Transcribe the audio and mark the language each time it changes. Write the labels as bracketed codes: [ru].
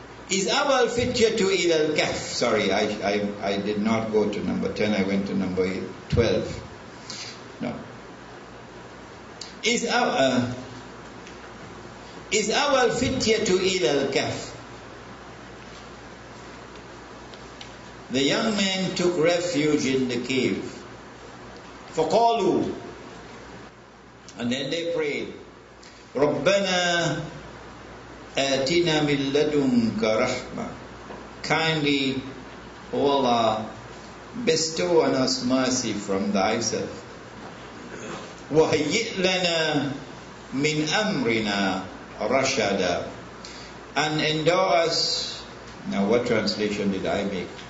[en] Is our fityatu ila al-Kahf? Sorry, I did not go to number 10, I went to number 12. No. Is our fityatu ila al-Kahf? The young men took refuge in the cave. [ar] فَقَالُوا, [en] and then they prayed, [ar] رَبَّنَا آتِنَا مِن لَدُنْكَ رَحْمَةً. [en] Kindly, O Allah, bestow on us mercy from thyself. [ar] وَهَيِّئْ لَنَا مِنْ أَمْرِنَا رَشَدًا. [en] And endow us, now what translation did I make?